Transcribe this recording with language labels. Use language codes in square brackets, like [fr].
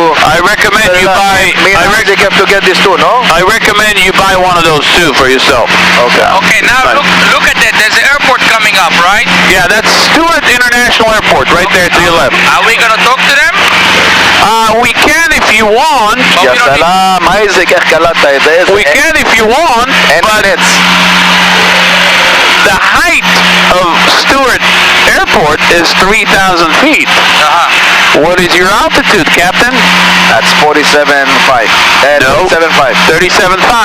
[en] I recommend you buy... you have to get this too, no? I recommend you buy one of those too for yourself. Okay, now look at that. There's an airport coming up, right? Yeah, that's Stewart International Airport right there to your left. Are we gonna talk to them? We can if you want. [he] יא סלאם, אייזק, איך קלטת את זה? [en] We can if you want, but the height of Stewart Airport is 3,000 feet. What is your altitude, Captain? That's 47.5. No. 37.5. 37.5.